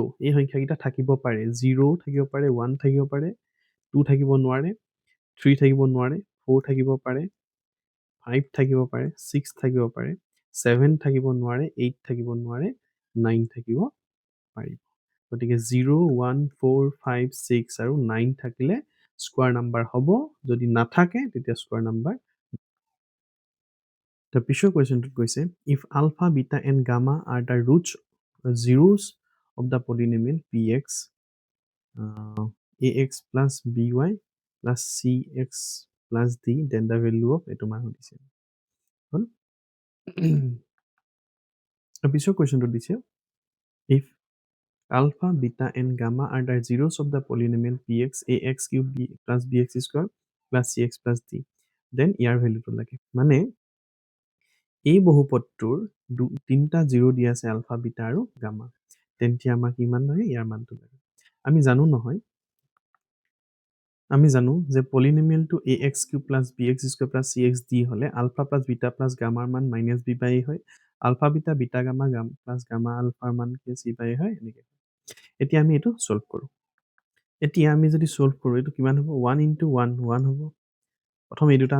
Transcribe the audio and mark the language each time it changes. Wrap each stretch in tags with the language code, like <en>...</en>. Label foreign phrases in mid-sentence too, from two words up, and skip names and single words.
<as>এই সংখ্যাকেইটা থাকিব পাৰে 0 থাকিব পাৰে 1 থাকিব পাৰে 2 থাকিব নোৱাৰে 3 থাকিব নোৱাৰে 4 থাকিব পাৰে 5 থাকিব পাৰে 6 থাকিব পাৰে 7 থাকিব নোৱাৰে 8 থাকিব নোৱাৰে 9 থাকিব পাৰিব গতিকে 0 1 4 5 6 আৰু 9 থাকিলে</as> <en>square number</en> <as>হ'ব যদি নাথাকে তেতিয়া</as> <en>square number The</en> <as>পিছৰ কুৱেশ্যনটোত কৈছে</as> <en>if alpha beta and gamma are the roots zeros of the polynomial px ax plus by plus cx plus d then the value of</en> <as>এইটো মান দিছে হ'ল পিছৰ কুৱেশ্যনটোত দিছে</as> <en>if alpha beta and gamma are the zeros of the polynomial px ax cube b plus bx square plus cx plus d then</en> <as>ইয়াৰ ভেলুটো লাগে মানে এই বহুপদটোৰ তিনিটা জিৰ' দিয়া আছে আলফা বিটা আৰু গামা তেন্তে আমাক কিমান লাগে ইয়াৰ মানটো লাগে আমি জানো যে পলিনমিয়েলটো</as> <en>a x cube plus b x square plus c x d</en> <as>হ'লে</as> <en>alpha plus beta plus gamma</en> <as>মান</as> <en>minus b by</en> <as>হয়</as> <en>alpha beta beta gamma plus gamma alpha</en> <as>মান কি</as> <en>c by</en> <as>হয় এনেকৈ এতিয়া আমি এইটো চল্ভ কৰোঁ এতিয়া আমি যদি চল্ভ কৰোঁ এইটো কিমান হ'ব 1 ইনটু 1 1 হ'ব প্ৰথম এই দুটা</as>